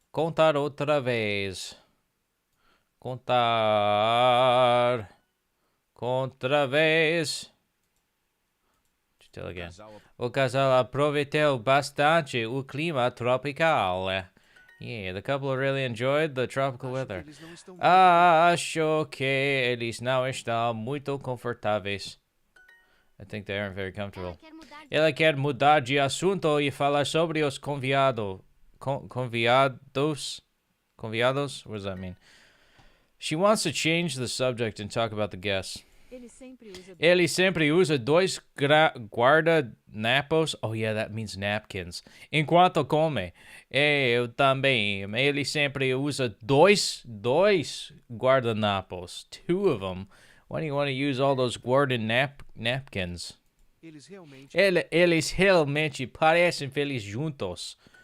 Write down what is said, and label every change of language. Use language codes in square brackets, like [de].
[pt] Contar outra vez. Contar. Outra vez. [en] Tell again. [pt] O casal aproveitou bastante o clima tropical. [en] Yeah, the couple really enjoyed the tropical weather. [pt] Eles não estão Acho que eles não estão muito confortáveis. [en] I think they aren't very comfortable. [pt] Ela quer mudar de... Ela quer mudar de assunto e falar sobre os convidados. Convidados? [en] What does that mean? She wants to change the subject and talk about the guests. [pt] Ele sempre usa Ele sempre usa dois guardanapos. [en] Oh, yeah, that means napkins. [pt] Enquanto come. Eu também. Ele sempre usa dois guardanapos. [en] Two of them. Why do you want to use all those napkins? [pt] Eles realmente. Eles realmente parecem felizes juntos.